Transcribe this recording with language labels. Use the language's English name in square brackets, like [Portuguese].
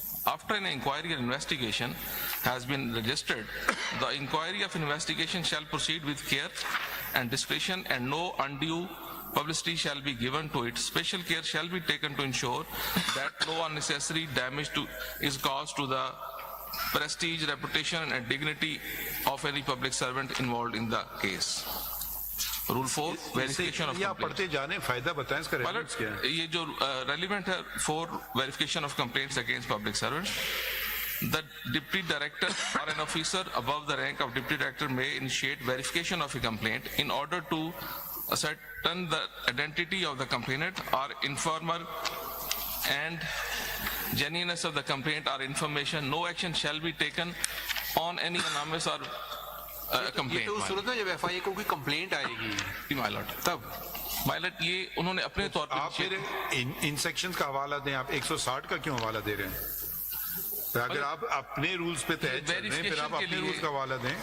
[English] After an inquiry or investigation has been registered, the inquiry of investigation shall proceed with care and discretion, and no undue publicity shall be given to it. Special care shall be taken to ensure that no unnecessary damage is caused to the prestige, reputation, and dignity of any public servant involved in the case. Rule 4, verification of complaints. [Urdu] پڑھتے جانے, فائدہ بتائیں اس کا relevance کیا ہے. یہ جو relevant ہے [English] 4, verification of complaints against public servants. The deputy director or an officer above the rank of deputy director may initiate verification of a complaint in order to ascertain the identity of the complainant or informer and genuineness of the complaint or information. No action shall be taken on any anonymous or [Urdu] یہ تو صورت میں جب F آئی اے کو کوئی complaint آئے گی مائلٹ تب مائلٹ یہ انہوں نے اپنے طور آپ پھر ان سیکشنز کا حوالہ دیں. آپ 160 کا کیوں حوالہ دے رہے ہیں؟ اگر آپ اپنے رولز پہ تحت چل رہے ہیں پھر آپ اپنے رولز کا حوالہ دیں.